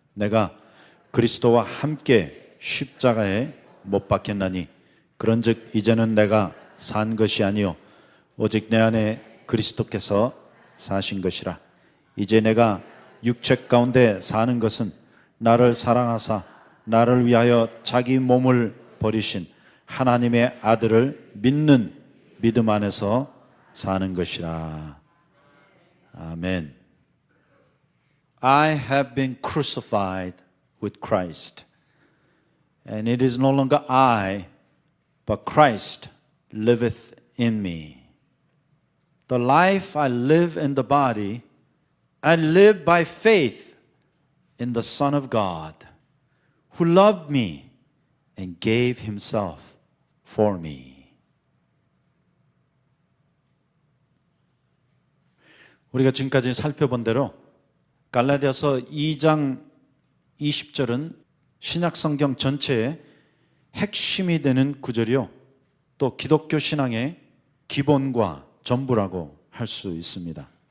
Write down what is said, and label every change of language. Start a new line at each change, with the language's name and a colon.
Korean: 내가 그리스도와 함께 십자가에 못 박혔나니 그런즉 이제는 내가 산 것이 아니요 오직 내 안에 그리스도께서 사신 것이라. 이제 내가 육체 가운데 사는 것은 나를 사랑하사 나를 위하여 자기 몸을 버리신 하나님의 아들을 믿는 믿음 안에서 사는 것이라. 아멘.
English: I have been crucified with Christ, and it is no longer I, but Christ liveth in me. The life I live in the body, I live by faith in the Son of God, who loved me and gave himself for me.
Korean: 우리가 지금까지 살펴본 대로 갈라디아서 2장 20절은 신약 성경 전체의 핵심이 되는 구절이요, 또 기독교 신앙의 기본과 전부라고 할 수 있습니다.